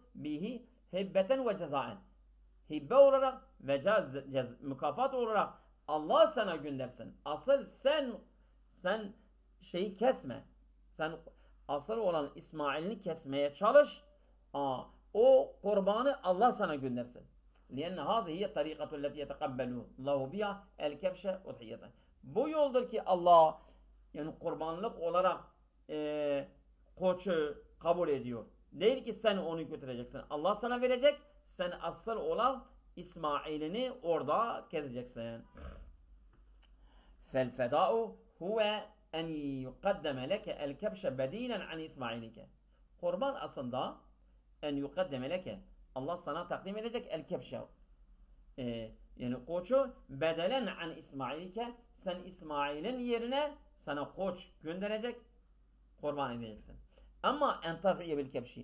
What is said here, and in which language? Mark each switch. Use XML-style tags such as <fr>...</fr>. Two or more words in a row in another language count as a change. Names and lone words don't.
<ar>به هبة وجزاء.</ar> <tr>Hibbe olarak ve mükafat olarak Allah sana göndersin. Asıl sen şeyi kesme. Sen asıl olan İsmail'ini kesmeye çalış. O kurbanı Allah sana göndersin.</tr> <ar>لِأَنَّ هَذِهِ هِيَ الطَّرِيقَةُ الَّتِي يَتَقَبَّلُ اللّٰهُ بِهَا الْكَبْشَ وَضْحِيَّةً.</ar> <tr>Bu yoldur ki Allah yani kurbanlık olarak koçu kabul ediyor. Değil ki sen onu götüreceksin. Allah sana verecek. Sen asıl olan İsmail'ini orada keseceksin.</tr> <ar>فَالْفَدَاءُ هُوَ اَنْ يُقَدَّمَ لَكَ الْكَبْشَ بَد۪يلًا عَنْ</ar> <tr>İsmail'ike. Kurban aslında</tr> <ar>أن يقدم لك.</ar> <tr>Allah sana takdim edecek el-kebşe. Yani koçu</tr> <ar>بدلا عن إسماعيلك.</ar> <tr>Sen İsmail'in yerine sana koç gönderecek. Kurban edeceksin. Ama</tr> <ar>أن تفدي بالكبش.</ar>